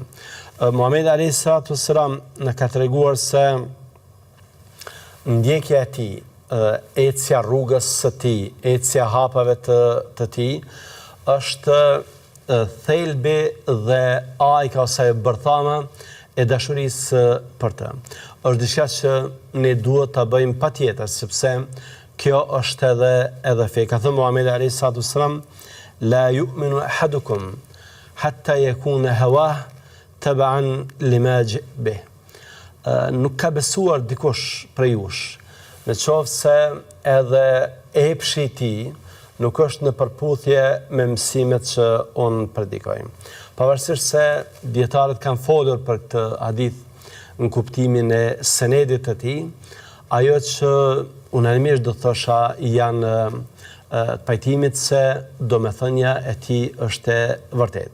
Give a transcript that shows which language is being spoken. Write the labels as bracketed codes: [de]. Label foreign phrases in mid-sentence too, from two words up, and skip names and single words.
[sq] Muhamedi [ar] عليه الصلاة والسلام [sq] na ka treguar se ndjekja e tij, ecja rrugës së tij, ecja hapave të tij është thelbi dhe ajka ose bërthama e dashurisë për të. Është diçka që ne duhet ta bëjmë patjetër, sepse kjo është edhe fe. Ka thënë [ar] Muhamedi عليه الصلاة والسلام لا يؤمن أحدكم حتى يكون هواه تبعا لما به. [sq] Nuk ka besuar dikush prej jush, në qoftë se edhe epshi i tij nuk është në përputhje me mësimet që unë predikoj. Pavarësisht se dietarët kanë folur për këtë hadith në kuptimin e senedit të tij, ajo që unanimisht do thosha janë të pajtimit se domethënia e tij është e vërtetë.